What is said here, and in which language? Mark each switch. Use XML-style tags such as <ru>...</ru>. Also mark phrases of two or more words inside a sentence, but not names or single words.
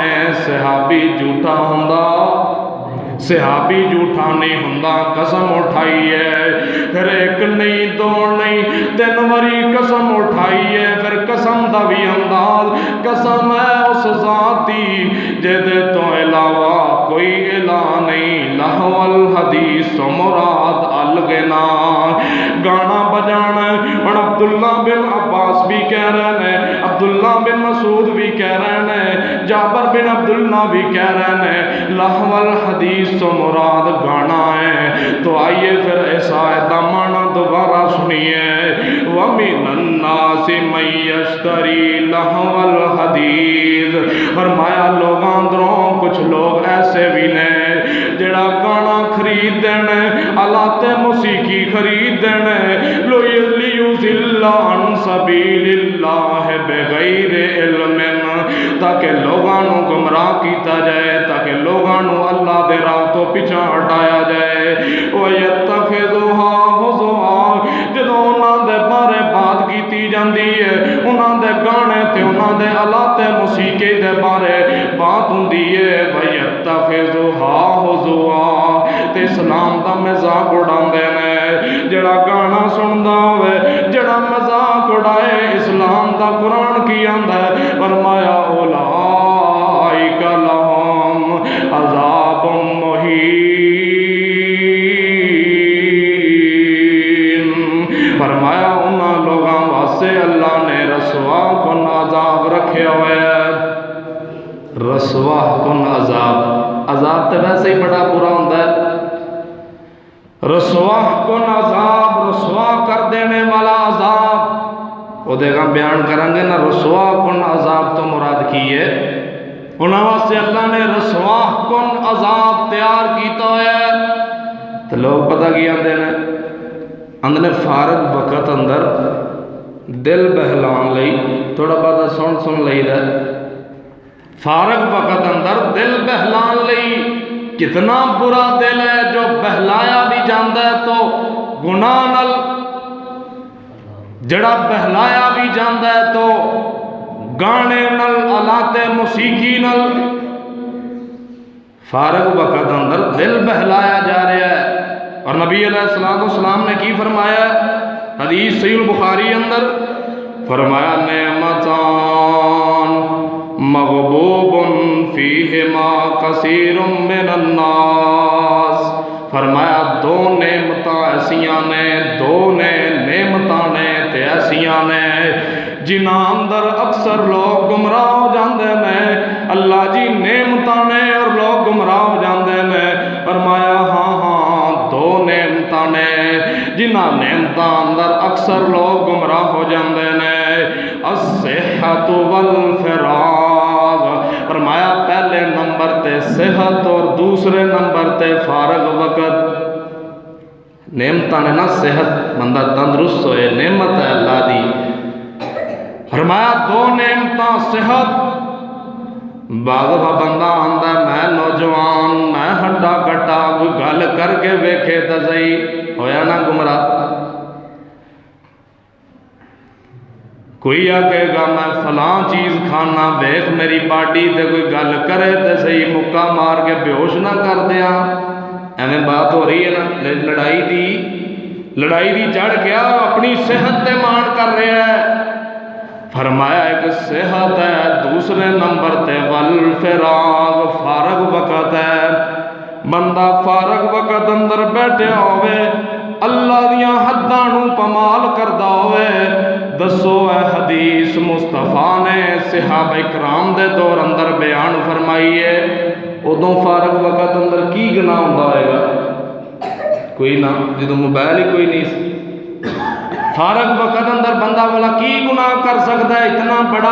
<pa>ہے صحابی جھوٹا ہوندا، صحابی جھوٹا نہیں ہوندا، قسم اٹھائی ہے، پھر ایک نہیں دو نہیں تین وری قسم اٹھائی ہے، پھر قسم دا بھی انداز، قسم ہے اس ذاتی جد تو علاوہ کوئی الہ نہیں،</pa> <ar>لہو الحدیث</ar> <pa>تو مراد الغنا گانا بجانا۔</pa> <ur>اور عبداللہ بن عباس بھی کہہ رہے ہیں، عبداللہ بن مسعود بھی کہہ رہے ہیں، جابر بن عبداللہ بھی کہہ رہے ہیں،</ur> <ar>لہو الحدیث</ar> <ur>حدیث تو مراد گانا ہے، تو آئیے پھر اس آیت کا معنی دوبارہ سنیے۔</ur> <ar>وَمِنَ النَّاسِ مَن يَشْتَرِي لَهْوَ الْحَدِيثِ،</ar> <pa>فرمایا لوگاں اندروں کچھ لوگ ایسے بھی نے جڑا گانا خرید دینے، آلات موسیقی خرید دینے،</pa> <ar>لِيُضِلَّ عَن سَبِيلِ اللَّهِ بِغَيْرِ عِلْمٍ،</ar> <pa>تاکہ لوگاں نو گمراہ کیتا جائے، تاکہ لوگاں نو اللہ دے راہ تو پیچھے ہٹایا جائے۔</pa> <ar>وَيَتَّخِذُهَا هُزُوًا،</ar> <pa>جدوں انہاں دے بارے بات کیتی جاندی ہے، انہاں دے گانے تے انہاں دے آلات موسیقی دے بارے بات ہوندی ہے،</pa> <ar>وَيَتَّخِذُهَا هُزُوًا،</ar> <pa>تے اسلام دا مذاق اڑاندے نے۔ جڑا گانا سندا ہوئے، جڑا مذاق اڑائے اسلام دا قرآن کی آندا ہے، فرمایا</pa> <ar>اولئک لہم عذاب مہین،</ar> <pa>فرمایا انہاں لوگاں واسطے اللہ نے رسوا کن عذاب رکھے ہوئے، رسوا کن عذاب، عذاب تے ویسے ہی بڑا برا ہوندا ہے، رسوا کن عذاب، رسوا کر دینے والا عذاب، وہ دیکھا بیان کریں گے نا، رسوا کن عذاب تو مراد کی ہے، انہاں واسطے اللہ نے رسوا کن عذاب تیار کیتا ہے۔ تو لوگ پتہ کی آندے نے، اندر فارغ وقت اندر دل بہلان لئی تھوڑا بہت سن لئی دا، فارغ وقت اندر دل بہلان لئی، کتنا برا دل ہے جو بہلایا بھی جاندہ ہے تو گناہ نل، جڑا بہلایا بھی جاندہ ہے تو گانے نل، آلات موسیقی نل، فارغ وقت اندر دل بہلایا جا رہا ہے۔ اور نبی</pa> <ar>علیہ السلام</ar> <pa>نے کی فرمایا، حدیث صحیح البخاری اندر فرمایا،</pa> <ar>نعمتان مغبوب فیہما کثیر من الناس،</ar> <pa>فرمایا دو نعمتاں ایسیاں نے، دو نعمتاں نے تے ایسیاں نے جنہاں اندر اکثر لوگ گمراہ ہو جاندے نے، اللہ جی نعمتاں نے اور لوگ گمراہ ہو جاندے نے، فرمایا ہاں دو نعمتاں نے جنہاں نعمتاں اندر اکثر لوگ گمراہ ہو جاندے نے،</pa> <ar>الصحت والفراغ،</ar> <pa>فرمایا پہلے نمبر تے صحت اور دوسرے نمبر تے فارغ وقت۔ نعمتاں نے نا، صحت بندہ تندرست ہوئے نعمت ہے اللہ دی، فرمایا دو نعمتاں صحت، بعض بندہ آندا میں نوجوان، میں ہٹا کٹا، کوئی گل کر کے ویکھے تے صحیح ہویا نا گمراہ، کوئی آکے گا میں فلاں چیز کھانا، ویکھ میری باڈی تے کوئی گل کرے تے صحیح مکہ مار کے بیہوش نہ کر دیا، ایویں بات ہو رہی ہے نا، لڑائی دی جڑ گیا، اپنی صحت تے مان کر رہا ہے، فرمایا ایک صحت ہے، دوسرے نمبر تے والفراغ، فارغ وقت ہے، بندہ فارغ وقت اندر بیٹھے ہوئے، اللہ دیاں حداں نو پامال کردا ہوئے، دسو اے حدیث مصطفیٰ نے صحابہ اکرام دے دور اندر بیان فرمائیے، ادوں فارغ وقت اندر کی گناہ ہوندا ہوئے گا؟ کوئی نہ، جدوں موبائل ہی کوئی نہیں سی، فارغ وقت اندر بندہ والا کی گناہ کر سکتا ہے اتنا بڑا؟</pa>